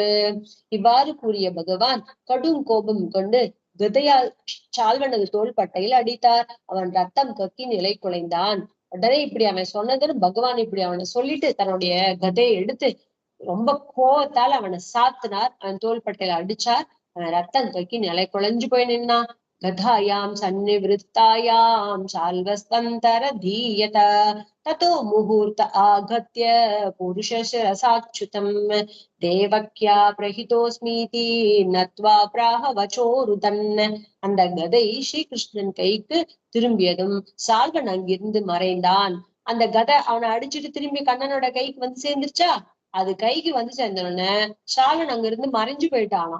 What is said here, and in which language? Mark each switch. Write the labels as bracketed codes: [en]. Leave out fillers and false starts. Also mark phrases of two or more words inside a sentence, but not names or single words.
[ta] இவ்வாறு கூறிய பகவான் கடும் கோபம் கொண்டு கதையால் சால்வனது தோள்பட்டையில் அடித்தார். அவன் ரத்தம் கக்கி நிலை குலைந்தான். உடனே இப்படி அவன் சொன்னதுன்னு பகவான் இப்படி அவனை சொல்லிட்டு தன்னுடைய கதையை எடுத்து ரொம்ப கோவத்தால் அவனை சாத்தினார். அவன் தோள்பட்டையில அடிச்சார். அவன் ரத்தம் கக்கி நிலை குலைஞ்சு போய் நின்னான். [sa] गधायां सन्निवृत्तायां शाल्वस्तन्तरधीयत ततो मुहूर्त आगत्य पुरुषशिरसाच्युतम् देवक्या प्रहितोस्मीति नत्वा प्राह वच्चोरुदन्. [ta] அந்த கதை ஸ்ரீகிருஷ்ணன் கைக்கு திரும்பியதும் சால்வன் அங்கிருந்து மறைந்தான். அந்த கதை அவனை அடிச்சுட்டு திரும்பி கண்ணனோட கைக்கு வந்து சேர்ந்துருச்சா? அது கைக்கு வந்து சேர்ந்தோடனே சால்வன் அங்கிருந்து மறைஞ்சு போயிட்டானாம்.